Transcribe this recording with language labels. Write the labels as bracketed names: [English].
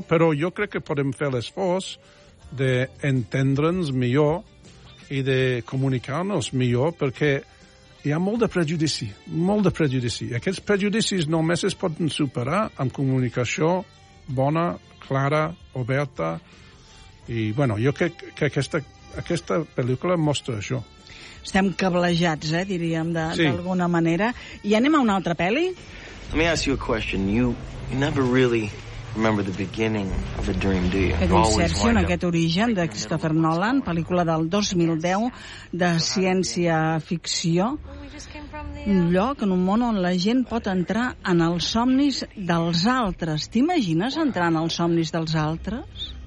[Catalan] Però jo crec que podem fer l'esforç d'entendre'ns millor i de comunicar-nos millor, perquè hi ha molt de prejudici, molt de prejudici. Aquests prejudicis només es poden superar amb comunicació bona, clara, oberta. I, bueno, jo crec que aquesta pel·lícula mostra això. Estem cablejats, diríem, d'alguna manera. I anem a una altra pel·li? [English] Let me ask you a question. You never really remember the beginning of a dream, do you? [Catalan] Aquest Inception, aquest origen de Christopher Nolan, pel·lícula del 2010 de ciència-ficció. Un lloc en un món on la gent pot entrar en els somnis dels altres. T'imagines entrar en els somnis dels altres?